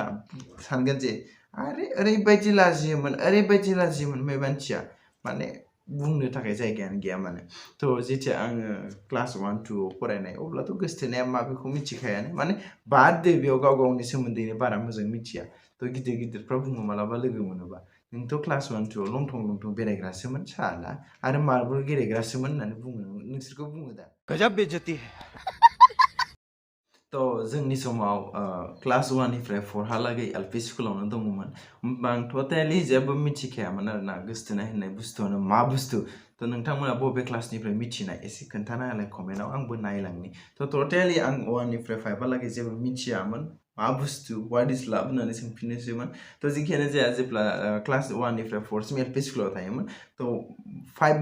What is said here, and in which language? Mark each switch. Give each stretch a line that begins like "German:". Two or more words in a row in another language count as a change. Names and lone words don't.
Bodo: सानगोन जे आरे ओरैबायदि लाजियोमोन बे मानसिया माने बुंनो थाखाय जायगायानो गैया माने तो जेथिया आङो क्लास 1 2 आव फरायनाय अब्लाथ' गोसथोनाया मा बेखौ मिथिखायानो माने बाद दे बेयाव गाव गावनि सोमोन्दैनो बारा मोजां मिथिया तो गिदिरफ्रा बुङो मालाबा लोगो मोनोबा नोंथ' क्लास 1 2 आव लंथं बेरायग्रासोमोन साला आरो मार्बल गेलेग्रासोमोन होननानै बुङो नोंसोरखौ बुङो दा
Hindi: गजब बेइज्जती है
Bodo: तो जोंनि समाव क्लास 1 निफ्राय 4 हालागै एलपि स्कुलावनो दङमोन होमबा आं टटेलि जेबो मिथिखायामोन आरोना गोसथोनाय होननाय बुस्थुआनो मा बुस्थु तो नोंथांमोना बबे क्लासनिफ्राय मिथिनाय एसे खोन्थाना होलाय कमेन्टआव आंबो नायलांनि तो टटेलि आं 1 निफ्राय 5 हालागै जेबो मिथियामोन मा बुस्थु
English: what is love
Bodo: होननानै सोंफिननोसैमोन तो जेखियानो जाया जेब्ला क्लास 1 निफ्राय 4 सिम एलपि स्कुलाव थायोमोन तो 5